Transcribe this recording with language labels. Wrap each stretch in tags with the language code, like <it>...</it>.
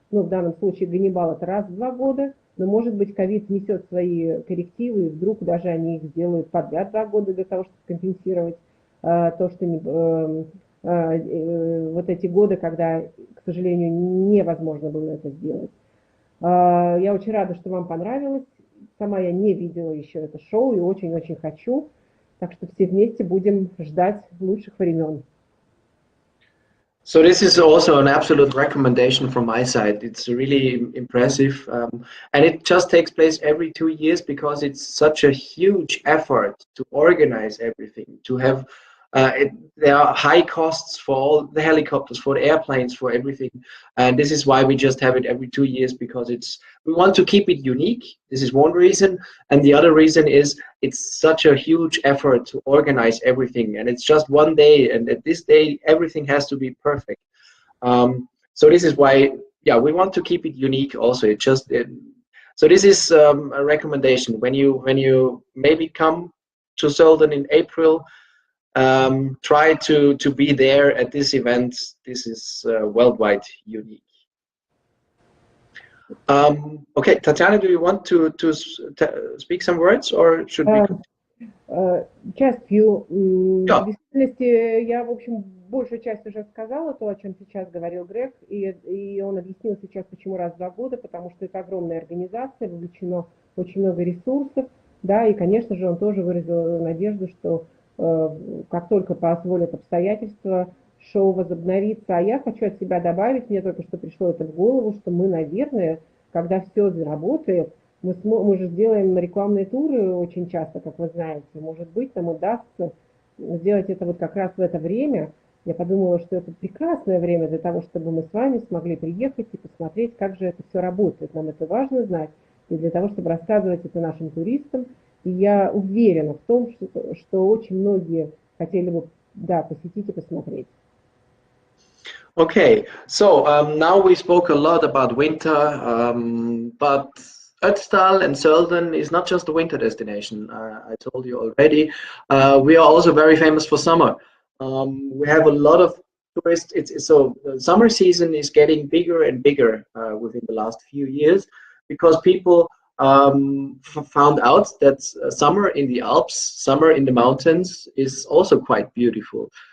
<ru>Ну, в данном случае Ганнибал это раз в 2 года, но, может быть, ковид внесет свои коррективы, и вдруг даже они их сделают подряд 2 года для того, чтобы компенсировать то, что вот эти годы, когда, к сожалению, невозможно было это сделать. Я очень рада, что вам понравилось. Сама я не видела еще это шоу и очень-очень хочу. Так что все вместе будем ждать лучших времен.</ru> <en>So this is also an absolute recommendation from my side. It's really impressive, and it just takes place every 2 years because it's such a huge effort to organize everything. To have there are high costs for all the helicopters, for the airplanes, for everything, and this is why we just have it every 2 years because we want to keep it unique. This is one reason, and the other reason is it's such a huge effort to organize everything, and it's just one day, and at this day everything has to be perfect. So this is why, yeah, we want to keep it unique. Also, so this is a recommendation when you maybe come to Zельден in April. Try to be there at this event. This is worldwide unique. Okay, Tatiana, do you want to speak some words, or should we? Just few. Yeah.</en> <ru>В действительности я, в общем, большую часть уже сказала, то, о чем сейчас говорил Грег, и он объяснил сейчас, почему раз в 2 года, потому что это огромная организация, вовлечено очень много ресурсов, да, и, конечно же, он тоже выразил надежду, что как только позволят обстоятельства, шоу возобновится. А я хочу от себя добавить, мне только что пришло это в голову, что мы, наверное, когда все заработает, мы же сделаем рекламные туры очень часто, как вы знаете. Может быть, нам удастся сделать это вот как раз в это время. Я подумала, что это прекрасное время для того, чтобы мы с вами смогли приехать и посмотреть, как же это все работает. Нам это важно знать, и для того, чтобы рассказывать это нашим туристам. И я уверена в том, что очень многие хотели бы, да, посетить и посмотреть.</ru> <en>Okay, so now we spoke a lot about winter, but Ötztal and Zельден is not just a winter destination. I told you already. We are also very famous for summer. We have a lot of tourists. So the summer season is getting bigger and bigger within the last few years because people found out that summer in the Alps, summer in the mountains is also quite beautiful.</en>